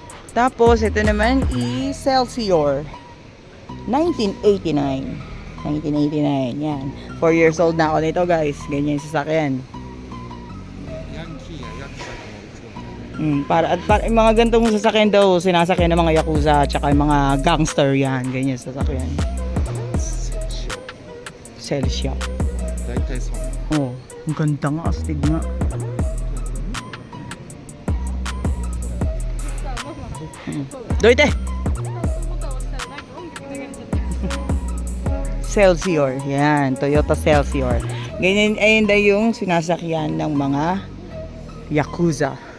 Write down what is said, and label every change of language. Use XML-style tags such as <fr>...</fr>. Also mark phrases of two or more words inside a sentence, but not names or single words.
<tl>Tapos, ito naman is Celsior. 1989. 1989, yan. 4</tl> <en>years old</en> <tl>na ako nito, guys. Ganyan yung sasakyan.</tl> <ja>ヤンキーやヤクザが乗る車。</ja> <tl>Para yung mga gantong sasakyan daw, sinasakyan ng mga yakuza at saka yung mga gangster yan. Ganyan yung sasakyan. セルシオ。 Celsior.</tl> <ja>大体そう。</ja> <tl>Oh, ang ganda nga, astig nga.</tl> <ja>Doite!</ja> <tl>Celsior. Yan, Toyota Celsior. Ganyan, ayun daw yung sinasakyan ng mga yakuza.</tl>